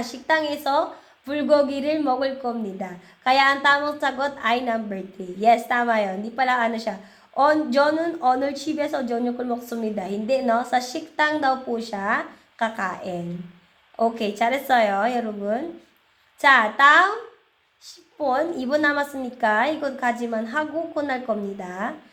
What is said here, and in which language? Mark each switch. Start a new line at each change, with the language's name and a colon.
Korean: 식당에서 불고기를 먹을 겁니다.
Filipino: Kaya ang tamang sagot ay number 3. Yes, tama yun. Hindi pala siya.
Korean: 저는 오늘 집에서 저녁을 먹습니다.
Filipino: Hindi, no? Sa 식당 daw po siya kakain.
Korean: Okay, 잘했어요, 여러분. 자, 다음 10번. 2번 남았으니까 이것까지만 하고 끝날 겁니다.